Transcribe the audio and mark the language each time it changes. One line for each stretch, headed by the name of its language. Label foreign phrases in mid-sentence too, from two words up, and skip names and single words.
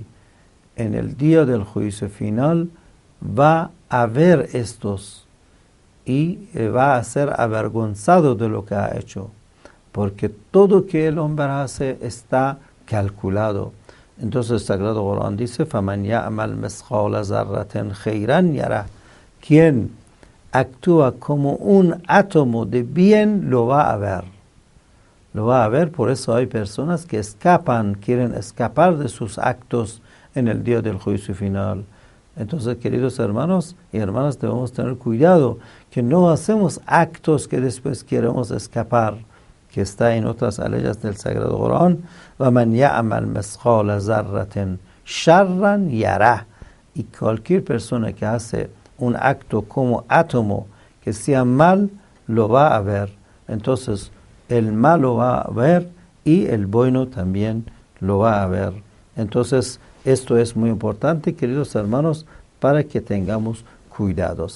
Spanish: En el día del juicio final va a ver estos y va a ser avergonzado de lo que ha hecho, porque todo que el hombre hace está calculado. Entonces el Sagrado Corán dice:
Arabic: فَمَنْ يَعْمَلْ مِثْقَالَ ذَرَّةٍ خَيْرًا يَرَهُ,
Spanish: quien actúa como un átomo de bien lo va a ver. lo va a ver. Por eso hay personas que escapan, quieren escapar de sus actos en el día del juicio final. Entonces, queridos hermanos y hermanas, debemos tener cuidado que no hacemos actos que después queremos escapar, que está en otras leyes del Sagrado Corán.
Arabic: وَمَنْ يَعْمَلْ مِثْقَالَ ذَرَّةٍ شَرًّا يَرَهُ.
Spanish: Y cualquier persona que hace un acto como átomo que sea mal, lo va a ver. Entonces, el mal lo va a ver y el bueno también lo va a ver. Entonces, esto es muy importante, queridos hermanos, para que tengamos cuidados.